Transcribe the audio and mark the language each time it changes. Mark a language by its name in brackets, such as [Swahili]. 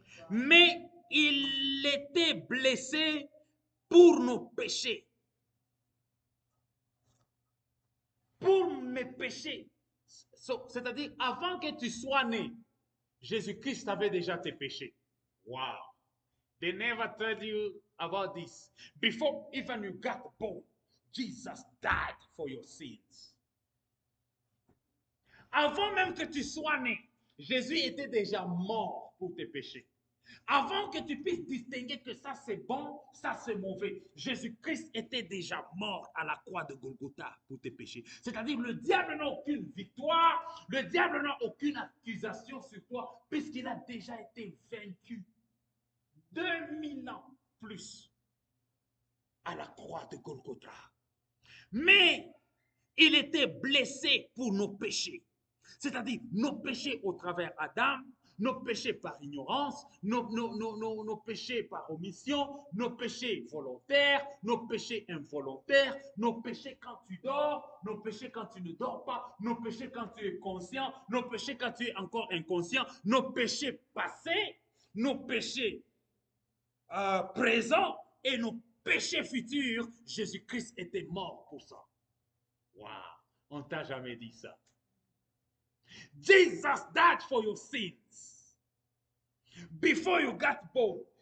[French] Mais il était blessé pour nos péchés. Pour mes péchés. C'est-à-dire, avant que tu sois né, Jésus-Christ avait déjà tes péchés. Wow. [English] They never told you about this. Before even you got born, Jesus died for your sins. [French] Avant même que tu sois né, Jésus était déjà mort pour tes péchés. Avant que tu puisses distinguer que ça c'est bon, ça c'est mauvais, Jésus-Christ était déjà mort à la croix de Golgotha pour tes péchés. C'est-à-dire le diable n'a aucune victoire, le diable n'a aucune accusation sur toi, puisqu'il a déjà été vaincu 2000 ans plus à la croix de Golgotha. Mais il était blessé pour nos péchés. C'est-à-dire nos péchés au travers Adam, nos péchés par ignorance, nos péchés par omission, nos péchés volontaires, nos péchés involontaires, nos péchés quand tu dors, nos péchés quand tu ne dors pas, nos péchés quand tu es conscient, nos péchés quand tu es encore inconscient, nos péchés passés, nos péchés présents et nos péchés futurs. Jésus-Christ était mort pour ça. Wow, on t'a jamais dit ça. [English] Jesus died for your sins before you got born.